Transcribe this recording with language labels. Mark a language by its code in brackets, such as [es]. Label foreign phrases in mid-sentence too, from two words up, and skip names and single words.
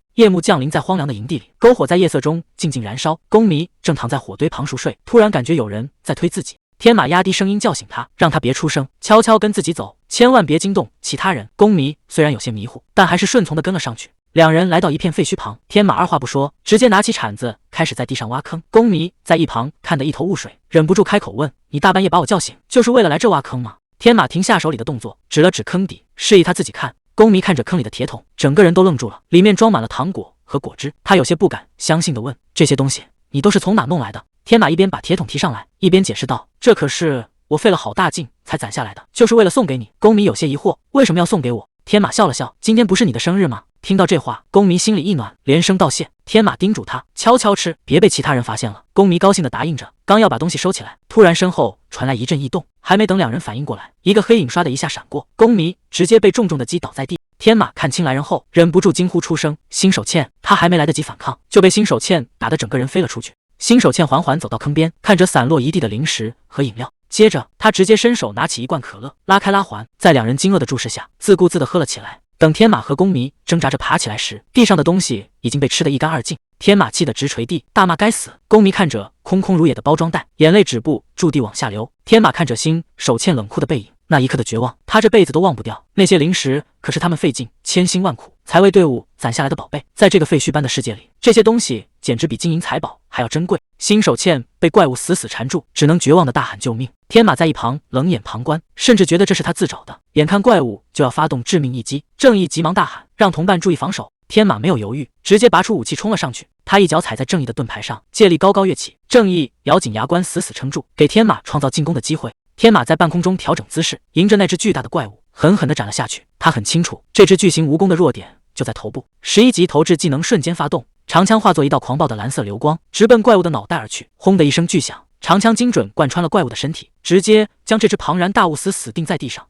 [zh] 夜幕降臨在荒涼的營地裡，篝火在夜色中靜靜燃燒。宮迷正躺在火堆旁熟睡，突然感覺有人在推自己， 天馬壓低聲音叫醒他，讓他別出聲，悄悄跟自己走，千萬別驚動其他人。宮迷雖然有些迷糊，但還是順從地跟了上去。兩人來到一片廢墟旁，天馬二話不說，直接拿起鏟子開始在地上挖坑。宮迷在一旁看得一頭霧水，忍不住開口問：“你大半夜把我叫醒，就是為了來這挖坑嗎？” 天馬停下手裡的動作，指了指坑底，示意他自己看。宮迷看着坑裡的鐵桶，整個人都愣住了，裡面裝滿了糖果和果汁。他有些不敢相信地問：“這些東西你都是從哪弄來的？” 天馬一邊把鐵桶提上來，一邊解釋道：“這可是我費了好大勁才攢下來的，就是為了送給你。” 宮迷有些疑惑，為什麼要送給我？天馬笑了笑：“今天不是你的生日嗎？” 聽到這話，宮迷心裡一暖，連聲道謝。天馬叮囑他悄悄吃，別被其他人發現了。宮迷高興地答應着，剛要把東西收起來，突然身後傳來一陣異動，還沒等兩人反應過來，一個黑影唰的一下閃過，宮迷直接被重重的擊倒在地。天馬看清來人後，忍不住驚呼出聲：“新手茜！” 他還沒來得及反抗，就被新手茜打得整個人飛了出去。新手茜緩緩走到坑邊，看着散落一地的零食和飲料，接着他直接伸手拿起一罐可樂，拉開拉環，在兩人驚愕的注視下，自顧自地喝了起來。等天馬和宮迷掙扎着爬起來時，地上的東西已經被吃得一乾二淨。天馬氣得直捶地，大罵該死。宮迷看着空空如也的包裝袋，眼淚止不住地往下流。天馬看着新手茜冷酷的背影，那一刻的絕望，他這輩子都忘不掉。那些零食可是他們費盡千辛萬苦才為隊伍攢下來的寶貝，在這個廢墟般的世界裡，這些東西簡直比金銀財寶還要珍貴。新手茜被怪物死死纏住，只能絕望地大喊救命。天馬在一旁冷眼旁觀，甚至覺得這是他自找的。眼看怪物就要發動致命一擊，正義急忙大喊讓同伴注意防守。天馬沒有猶豫，直接拔出武器衝了上去。他一腳踩在正義的盾牌上，借力高高躍起。正義咬緊牙關死死撐住，給天馬創造進攻的機會。天馬在半空中調整姿勢，迎着那只巨大的怪物狠狠地斬了下去。他很清楚，這只巨型蜈蚣的弱點就在頭部。11級投掷技能瞬間發動，長槍化作一道狂暴的藍色流光，直奔怪物的腦袋而去。轟的一声巨響，長槍精準貫穿了怪物的身體，直接將這只龐然大物死定在地上。